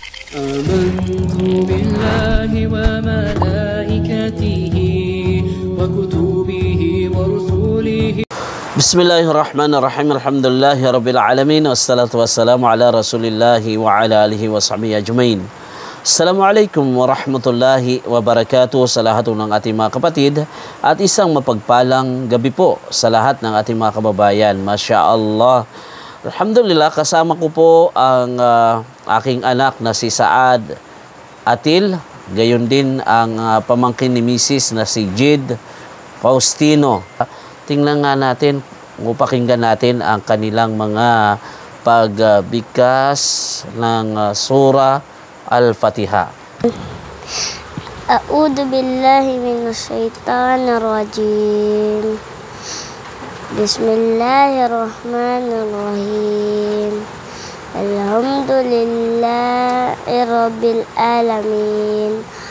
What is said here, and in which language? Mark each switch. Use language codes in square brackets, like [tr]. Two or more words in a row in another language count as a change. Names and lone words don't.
[ar] آمنت بالله وملائكته وكتبه ورسله. بسم الله الرحمن الرحيم. الحمد لله رب العالمين والصلاة والسلام على رسول الله وعلى آله وصحبه أجمعين. السلام عليكم ورحمة الله وبركاته [tl] sa lahat ng ating mga kapatid at isang mapagpalang gabi po sa lahat ng ating mga kababayan. [ar] ما شاء الله. الحمد لله, [tl] kasama ko po ang aking anak na si Saad Atil, gayon din ang pamangkin ni Mrs. na si Jid Faustino. Tingnan nga natin, pakinggan natin ang kanilang mga pagbigkas ng surah Al-Fatiha. [ar] أعوذ بالله من الشيطان الرجيم. بسم الله الرحمن الرحيم. الحمد لله رب العالمين.